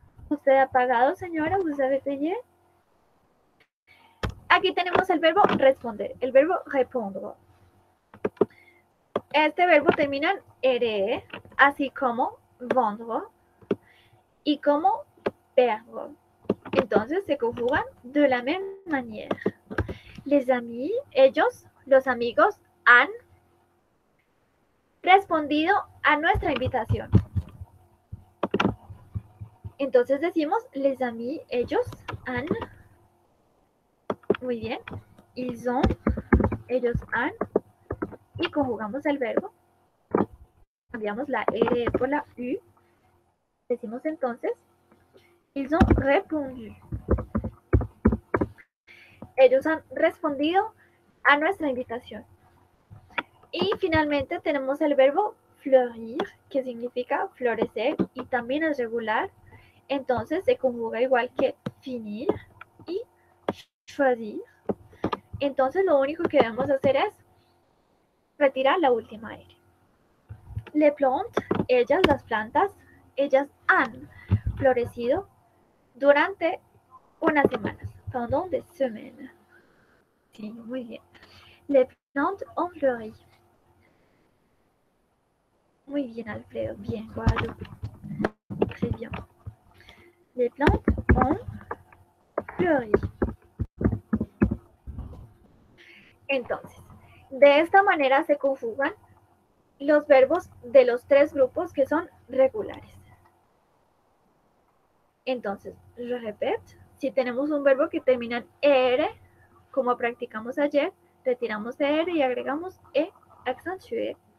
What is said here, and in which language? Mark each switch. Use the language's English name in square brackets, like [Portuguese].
[Spanish] ¿Usted ha pagado, señora? [French] ¿Vous avez payé? [Spanish] Aquí tenemos el verbo responder, el verbo répondre. Este verbo termina en ere, así como vendre y como perdre. Entonces se conjugan [French] de la même manière. Les amis, [Spanish] ellos, los amigos, han respondido a nuestra invitación. Entonces decimos, [French] les amis, [Spanish] ellos han. Muy bien. [French] Ils ont, [Spanish] ellos han. Y conjugamos el verbo. Cambiamos la R por la U. Decimos entonces, [French] ils ont répondu. [Spanish] Ellos han respondido a nuestra invitación. Y finalmente tenemos el verbo fleurir, que significa florecer y también es regular. Entonces se conjuga igual que finir y choisir. Entonces lo único que debemos hacer es retirar la última R. [French] Les plantes, [Spanish] ellas, las plantas, ellas han florecido durante unas semanas, [French] pendant des semaines. [Spanish] Sí, muy bien. [French] Les plantes ont fleuri. [Spanish] Muy bien, Alfredo. [French] Bien, Guadalupe. Très bien. Les plantes ont pleurer. [Spanish] Entonces, de esta manera se conjugan los verbos de los tres grupos que son regulares. Entonces, [French] je répète, [Spanish] si tenemos un verbo que termina en ER, como practicamos ayer, retiramos ER y agregamos E accentué.